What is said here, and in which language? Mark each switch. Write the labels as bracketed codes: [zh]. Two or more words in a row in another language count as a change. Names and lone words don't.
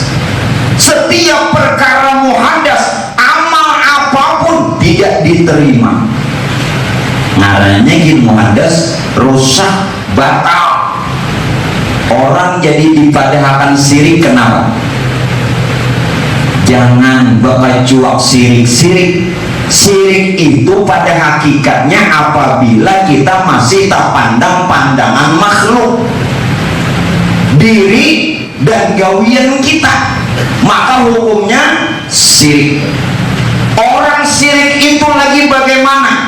[id] Setiap perkara muhaddas, amal apapun tidak diterima. [bjn] Ngarannya gini, muhaddas, rusak, batal. Orang jadi dipadahkan sirik. Kenapa? Jangan bakal cuak sirik. [id] Sirik itu pada hakikatnya apabila kita masih tak pandang pandangan makhluk, diri dan gawian kita, maka hukumnya sirik. Orang sirik itu lagi bagaimana?